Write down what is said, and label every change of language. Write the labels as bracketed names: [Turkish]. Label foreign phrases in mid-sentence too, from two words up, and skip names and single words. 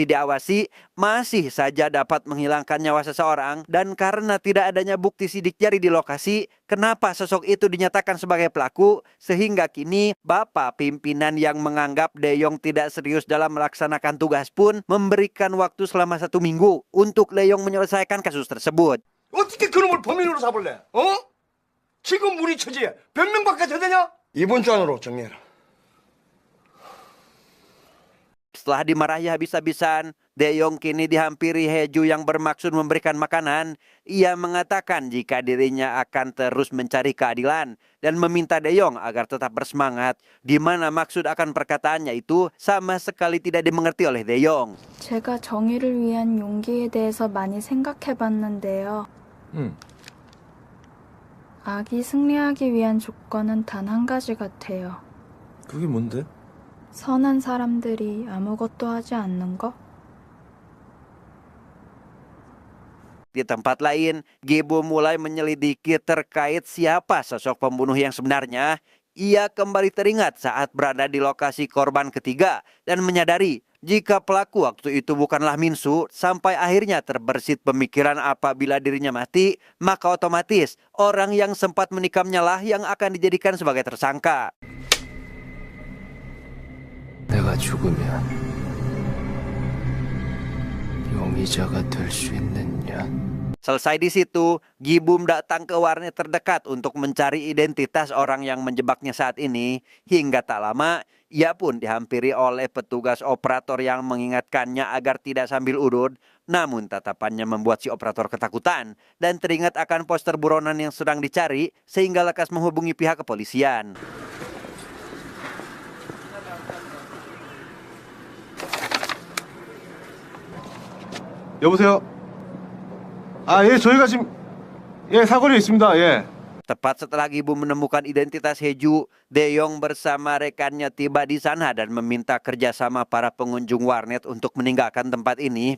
[Indonesian] diawasi, masih saja dapat menghilangkan nyawa seseorang, dan karena tidak adanya bukti sidik jari di lokasi, kenapa sosok itu dinyatakan sebagai pelaku, sehingga kini Bapak pimpinan yang menganggap Daeyong tidak serius dalam melaksanakan tugas pun memberikan waktu selama 1 minggu untuk Daeyong menyelesaikan kasus tersebut. [Korean] 어떻게 그놈을 범인으로 잡을래? 어? 지금 우리 처지에 몇 명밖에 더 되냐? 이번 주 안으로 정리해라. [Indonesian] Setelah dimarahi habis-habisan, Daeyong kini dihampiri Heju yang bermaksud memberikan makanan. Ia mengatakan jika dirinya akan terus mencari keadilan dan meminta Daeyong agar tetap bersemangat, di mana maksud akan perkataannya itu sama sekali tidak dimengerti oleh Daeyong. [Korean] 제가 정의를 위한 용기에 대해서 많이 생각해봤는데요. 악이 승리하기 위한 조건은 단 한 가지 같아요. 그게 뭔데? 선한 사람들이 아무것도 하지 않는 거? [Indonesian] Di tempat lain, Gibum mulai menyelidiki terkait siapa sosok pembunuh yang sebenarnya. Ia kembali teringat saat berada di lokasi korban ketiga dan menyadari jika pelaku waktu itu bukanlah Minsu, sampai akhirnya terbersit pemikiran apabila dirinya mati, maka otomatis orang yang sempat menikamnya lah yang akan dijadikan sebagai tersangka. [Korean] 내가 죽으면 용의자가 될 수 있느냐? [Indonesian] Selesai di situ, Gibum datang ke warnet terdekat untuk mencari identitas orang yang menjebaknya saat ini. Hingga tak lama, ia pun dihampiri oleh petugas operator yang mengingatkannya agar tidak sambil urut. Namun tatapannya membuat si operator ketakutan dan teringat akan poster buronan yang sedang dicari, sehingga lekas menghubungi pihak kepolisian. [Korean] 여보세요? 아, 예, 저희가 지금 사거리에 있습니다. 예. [Indonesian] Tepat setelah Gibum menemukan identitas Heju, De Jong bersama rekannya tiba di sana dan meminta kerjasama para pengunjung warnet untuk meninggalkan tempat ini.